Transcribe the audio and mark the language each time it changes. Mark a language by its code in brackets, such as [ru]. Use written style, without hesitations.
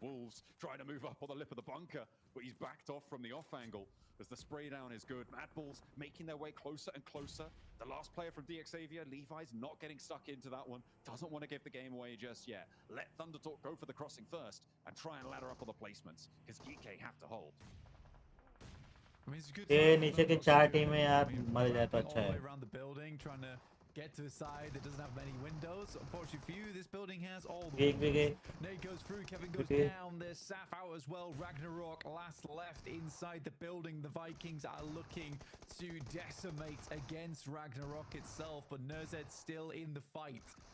[en] Wolves trying to move up on the lip of the bunker, but he's backed off from the off angle as the spray down is good. Mad Bulls making their way closer and closer. The last player from DX Xavier, Levi's not getting stuck into that one. Doesn't want to give the game away just yet. Let Thundertalk go for the crossing first and try and ladder up on the placements because Geek have to hold. [hi] ये नीचे के 4 टीमें यार मर जाए तो अच्छा है. [en] Around the building, trying to get to the side that doesn't have many windows. Unfortunately for you, this building has all the windows. Nate goes through, Kevin goes down. There's Saf out as well. Ragnarok last left inside the building. The Vikings are looking to decimate against Ragnarok itself, but Nerzed's still in the fight.